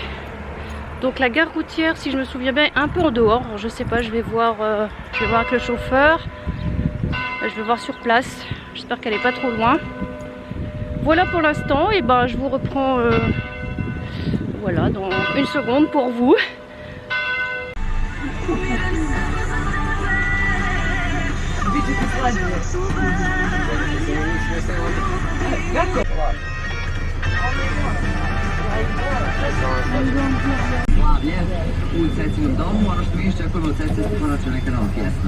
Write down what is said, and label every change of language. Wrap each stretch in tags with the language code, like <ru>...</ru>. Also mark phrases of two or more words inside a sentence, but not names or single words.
<fr>Donc la gare routière, si je me souviens bien, un peu en dehors. Alors, je sais pas, je vais voir avec le chauffeur. Je vais voir sur place. J'espère qu'elle est pas trop loin. Voilà pour l'instant. Et ben je vous reprends voilà dans 1 seconde pour vous.</fr> <sr>Slavlje, u Cecinom domu, ono što više čekujemo u Ceci je konačno neka nova pjesma.</sr>